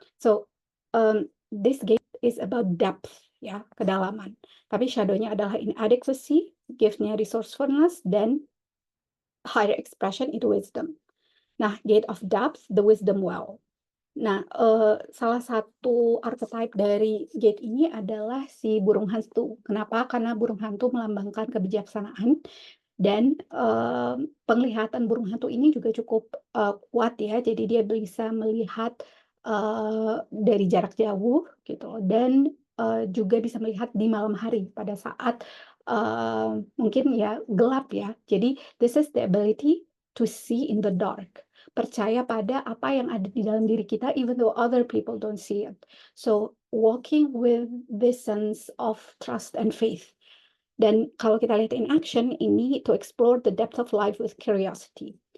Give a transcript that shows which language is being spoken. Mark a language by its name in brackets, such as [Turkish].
[English] So this gate is about depth ya, kedalaman. [Indonesian] Tapi shadownya adalah inadequacy, gift-nya resourcefulness, dan higher expression itu wisdom. [English] Nah, gate of depth, the wisdom well. [Indonesian] Nah, salah satu archetype dari gate ini adalah si burung hantu. Kenapa? Karena burung hantu melambangkan kebijaksanaan dan penglihatan burung hantu ini juga cukup kuat ya. Jadi dia bisa melihat dari jarak jauh gitu dan juga bisa melihat di malam hari pada saat mungkin ya gelap ya. [English] Jadi this is the ability to see in the dark. [Indonesian] Percaya pada apa yang ada di dalam diri kita [English] even though other people don't see it. So walking with this sense of trust and faith. [Indonesian] Dan kalau kita lihat [English] in action, ini to explore the depth of life with curiosity.